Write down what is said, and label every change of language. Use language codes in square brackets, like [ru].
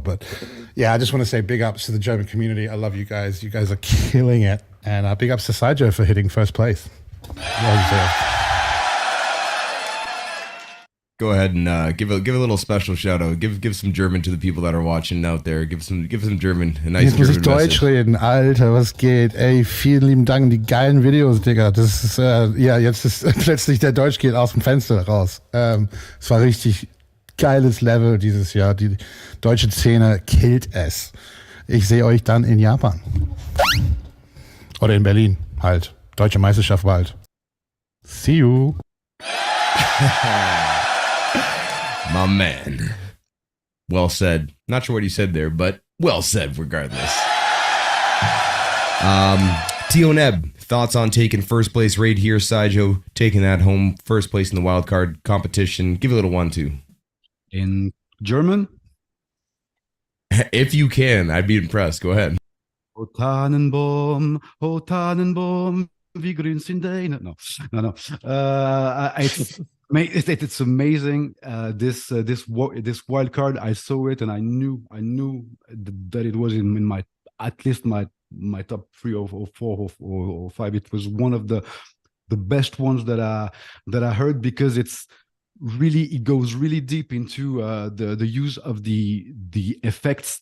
[en] But yeah, I just want to say big ups to the German community. I love you guys. You guys are killing it. And big ups to Saijo for hitting first place. Well deserved. Go ahead and give a little special shout out. Give some German to the people that are watching out there. Give some German, a nice [de] Jetzt muss [en] German [de] ich Deutsch [en] message. [de] reden. Alter, was geht? Ey, vielen lieben Dank, die geilen Videos, Digga. Das ist, ja, jetzt ist plötzlich der Deutsch geht aus dem Fenster raus. Es war richtig geiles Level dieses Jahr. Die deutsche Szene killt es. Ich sehe euch dann in Japan. Oder in Berlin halt. Deutsche Meisterschaft bald. [en] See you. My man. Well said. Not sure what you said there, but well said regardless. Tioneb, thoughts on taking first place right here, Saijo, taking that home, first place in the wildcard competition. Give a little 1-2. In German? If you can, I'd be impressed. Go ahead. [de] O Tannenbaum, wie grün sind deine? [en] No. It's amazing. This wild card, I saw it and I knew that it was in my, at least my top 3 or 4 or 5. It was one of the best ones that I heard, because it goes really deep into the use of the effects.